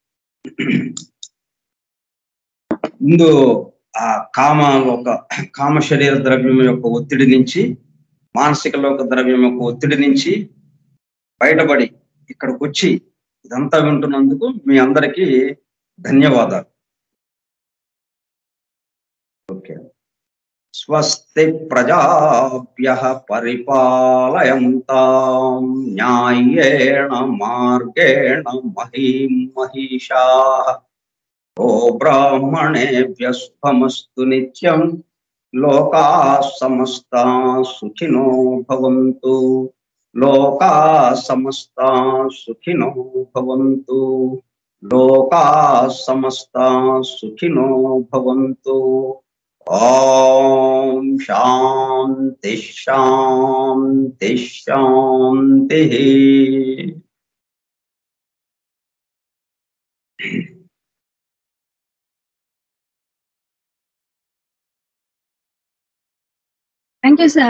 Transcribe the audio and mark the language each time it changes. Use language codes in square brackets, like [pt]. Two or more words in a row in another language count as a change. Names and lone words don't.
[te] ముందు ఆ కామ శరీర ద్రవ్యం యొక్క ఒత్తిడి నుంచి, మానసిక లోక ద్రవ్యం యొక్క ఒత్తిడి నుంచి బయటపడి ఇక్కడికి వచ్చి ఇదంతా వింటున్నందుకు మీ అందరికీ ధన్యవాదాలు. [sa] ఓకే. స్వస్తి ప్రజాభ్యః పరిపాలయంతాం న్యాయేణ మార్గేణ మహీం మహిషాః ఓ బ్రాహ్మణేభ్యః శుభమస్తు నిత్యం లోకాః సమస్తాః సుఖినో భవంతు. లోకాః సమస్తాః సుఖినో భవంతు. లోకాః సమస్తాః సుఖినో భవంతు. ఓం శాంతి శాంతి శాంతి. [en] thank you sir.